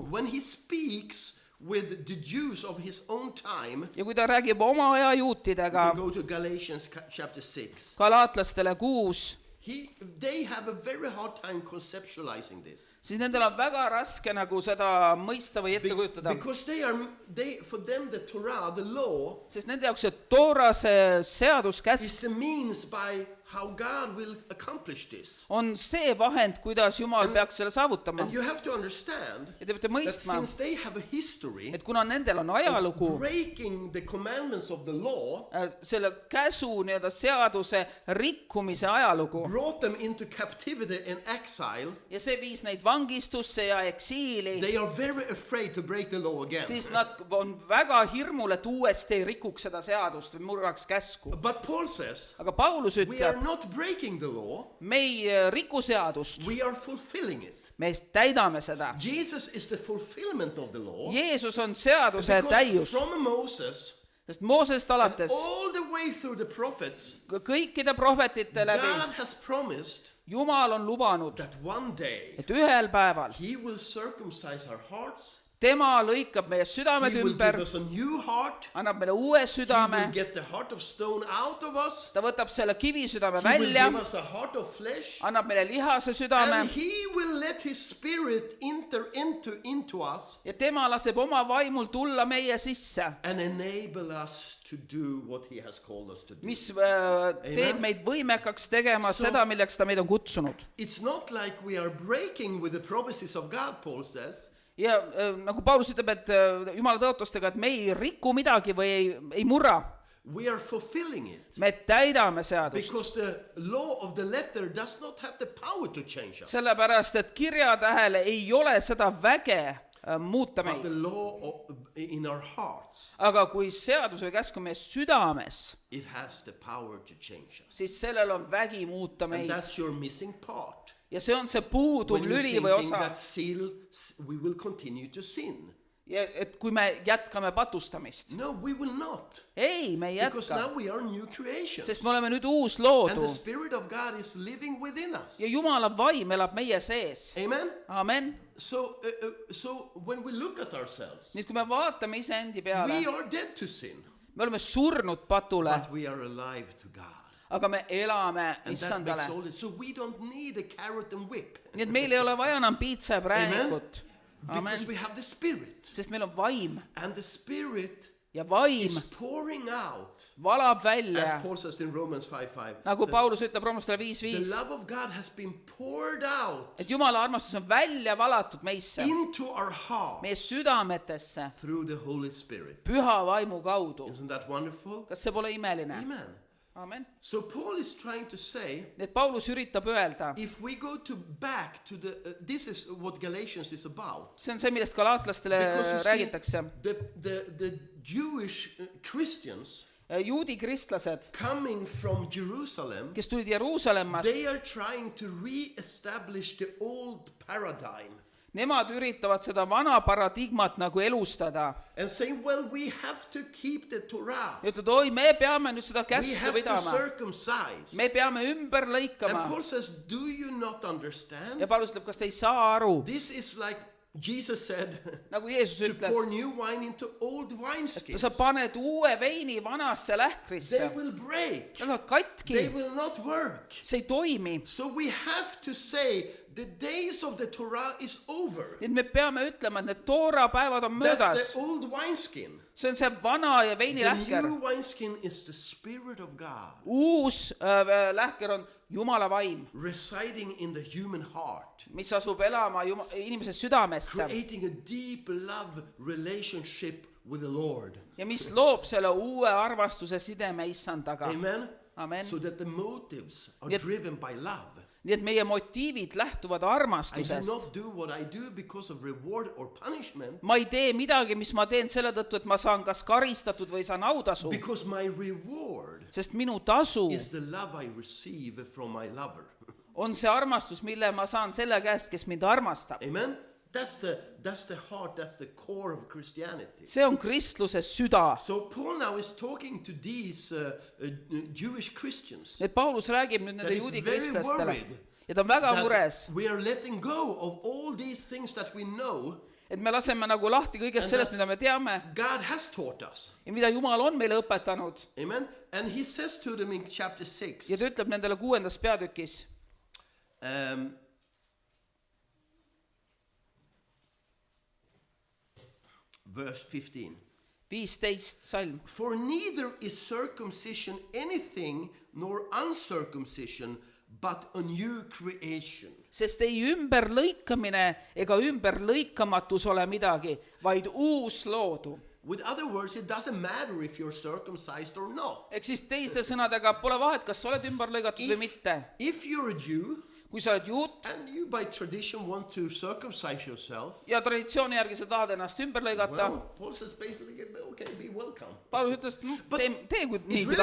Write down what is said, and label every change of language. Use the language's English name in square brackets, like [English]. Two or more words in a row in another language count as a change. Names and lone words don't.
[English] when he speaks with the Jews of his own time, [Estonian] Ja kui ta räägib oma aja [English] you [Estonian] juutidega, [English] can go to Galatians chapter 6. [Estonian] galaatlastele 6, [English] They have a very hard time conceptualizing this. [Estonian] siis nendel on väga raske nagu seda mõista või ette kujutada. [English] Because for them the Torah, the law, [Estonian] Sest nende jaoks see Toora, see seaduskäsk [English] is the means by how God will accomplish this. [Estonian] on see vahend, kuidas Jumal peaks selle saavutama. [English] And you have to understand [Estonian] Ja te peate [English] that [Estonian] mõistma, [English] since they have a history [Estonian] et kuna nendel on ajalugu, [English] breaking the commandments of the law, [Estonian] selle käsu nii-öelda seaduse rikkumise ajalugu, [English] brought them into captivity and exile, [Estonian] ja see viis neid vangistusse ja eksiili, [English] they are very afraid to break the law again. [Estonian] siis nad on väga hirmul, et uuesti ei rikuks seda seadust või murraks käsku. [English] But Paul says, [Estonian] Aga Paulus [English] we are [Estonian] ütleb, [English] not breaking the law, [Estonian] me ei riku seadust, [English] we are fulfilling it. [Estonian] me täidame seda. [English] Jesus is the fulfillment of the law. [Estonian] Jeesus on seaduse [English] Because [Estonian] täius, [English] from Moses [Estonian] sest Moosest [English] and [Estonian] alates [English] all the way through the prophets, [Estonian] kõikide prohvetite läbi [English] God has promised [Estonian] Jumal on lubanud, [English] that one day [Estonian] et ühel päeval [English] he will circumcise our hearts. [Estonian] tema lõikab meie [English] He [Estonian] südamed [English] will [Estonian] ümber, [English] give us a new heart. [Estonian] annab meile uue [English] He [Estonian] südame, [English] will get the heart of stone out of us. [Estonian] ta võtab selle kivisüdame [English] He will [Estonian] välja, [English] give us a heart of flesh. [Estonian] annab meile lihase südame [English] And he will let his spirit enter into us [Estonian] ja tema laseb oma vaimul tulla meie sisse, [English] and enable us to do what he has called us to do. [Estonian] mis teeb meid võimekaks tegema seda, milleks ta meid on kutsunud. [English] It's not like we are breaking with the promises of God, Paul says. [Estonian] Ja nagu Paulus ütleb, et Jumala tõotustega, et me ei riku midagi või ei murra, [English] We are fulfilling it. [Estonian] me täidame seadust. [English] Because the law of the letter does not have the power to change us. [Estonian] Sellepärast, et kirjatähele ei ole seda väge muuta [English] But the [Estonian] meid. [English] law in our hearts, [Estonian] Aga kui seadus või käsk on meie südames, [English] it has the power to change us. [Estonian] siis sellel on vägi muuta [English] And [Estonian] meid. [English] that's your missing part. [Estonian] Ja see on see puuduv [English] When you're [Estonian] lüli või [English] thinking [Estonian] osa. [English] that still we will continue to sin. [Estonian] Ja et kui me jätkame patustamist. [English] No, we will not. [Estonian] Ei, me ei [English] Because [Estonian] jätka. [English] now we are new creations. [Estonian] Sest me oleme nüüd uus [English] And [Estonian] loodu. [English] the Spirit of God is living within us. [Estonian] Ja Jumala vaim elab meie sees. [English] Amen? [Estonian] Amen. [English] So when we look at ourselves, [Estonian] Nüüd kui me vaatame iseendi peale, [English] we are dead to sin, [Estonian] me oleme surnud patule, [English] but we are alive to God. [Estonian] aga me elame [English] And that [Estonian] issandale. [English] makes all it. So we don't need a carrot and whip. [Estonian] Nii et meil ei ole vaja enam piitsa ja präänikut. [English] Because [Estonian] Amen. [English] we have the Spirit. [Estonian] Sest meil on vaim. [English] And the Spirit [Estonian] ja vaim [English] is pouring out, [Estonian] valab [English] as [Estonian] välja, [English] Paul says in Romans 5:5. [Estonian] nagu [English] says, [Estonian] Paulus ütleb Roomlastele [English] the [Estonian] 5:5, [English] love of God has been poured out [Estonian] et Jumala armastus on välja valatud meisse, [English] into our heart [Estonian] meie südametesse, [English] through the Holy Spirit. [Estonian] püha vaimu kaudu. [English] Isn't that wonderful? [Estonian] Kas see pole imeline? [English] Amen. [Estonian] Amen. [English] So Paul is trying to say, [Estonian] Nii et Paulus üritab öelda, [English] if we go back to the, this is what Galatians is about. [Estonian] see on see, millest galaatlastele [English] Because you see, [Estonian] räägitakse. [English] the Jewish Christians [Estonian] Juudi kristlased, [English] coming from Jerusalem, [Estonian] kes tulid Jeruusalemmast, [English] they are trying to re-establish the old paradigm [Estonian] nemad üritavad seda vana paradigmat nagu elustada. [English] and saying, well, we have to keep the Torah. [Estonian] Ja ütled, oi, me peame nüüd seda [English] We [Estonian] käsku [English] have to [Estonian] pidama. [English] circumcise. [Estonian] Me peame ümber [English] And [Estonian] lõikama. [English] Paul says, do you not understand? [Estonian] Ja Paulus ütleb, kas te ei saa aru? [English] This is like Jesus said, [Estonian] Nagu Jeesus [English] to [Estonian] ütles, [English] pour new wine into old wineskins. [Estonian] sa paned uue veini vanasse [English] They [Estonian] lähkrisse. [English] will break. [Estonian] Nad on [English] They [Estonian] katki. [English] will not work. [Estonian] See ei toimi. [English] So we have to say the days of the Torah is over. [Estonian] Nii et me peame ütlema, et need Toora päevad on [English] That's [Estonian] möödas. [English] the old wineskin. [Estonian] See on see vana ja [English] The [Estonian] veinilähker. [English] new wineskin is the Spirit of God [Estonian] Uus lähker on Jumala vaim, [English] residing in the human heart, [Estonian] mis asub elama inimese südamesse [English] creating a deep love relationship with the Lord. [Estonian] ja mis loob selle uue armastuse sideme issandaga. [English] Amen? [Estonian] Amen. [English] So that the motives are Yet- driven by love. [Estonian] Nii et meie motiivid lähtuvad [English] I do [Estonian] armastusest. [English] not do what I do because of reward or punishment, [Estonian] Ma ei tee midagi, mis ma teen selle tõttu, et ma saan kas karistatud või saan autasu, [English] because my reward [Estonian] sest minu tasu [English] is the love I receive from my lover. [Estonian] on see armastus, mille ma saan selle käest, kes mind armastab. [English] Amen? That's the heart, that's the core of Christianity. [Estonian] See on kristluse süda. [English] So Paul now is talking to these Jewish Christians [Estonian] Et Paulus räägib nüüd [English] that [Estonian] nende [English] is [Estonian] juudi [English] very [Estonian] kristlastele [English] worried [Estonian] ja ta on väga mures, [English] that we are letting go of all these things that we know [Estonian] et me laseme nagu lahti kõigest sellest, mida me teame [English] God has taught us. [Estonian] ja mida Jumal on meile õpetanud. [English] Amen? And he says to them in chapter 6, [Estonian] Ja ta ütleb nendele 6. peatükis, [English] verse 15. [Estonian] 15 salm. [English] For neither is circumcision anything nor uncircumcision, but a new creation. [Estonian] Sest ei ümberlõikamine ega ümberlõikamatus ole midagi, vaid uus loodu. [English] With other words, it doesn't matter if you're circumcised or not. [Estonian] Ehk siis teiste sõnadega pole vahet, kas sa oled ümber lõigatud või mitte. [English] If you're a Jew [Estonian] Kui sa oled juut [English] and you by tradition want to circumcise yourself, [Estonian] ja traditsiooni järgi sa tahad ennast ümber lõigata, [English] well, Paul says basically, okay, be welcome. [Estonian] Paulus ütles, [English] But [Estonian] tee kui nii [English] It [Estonian] kui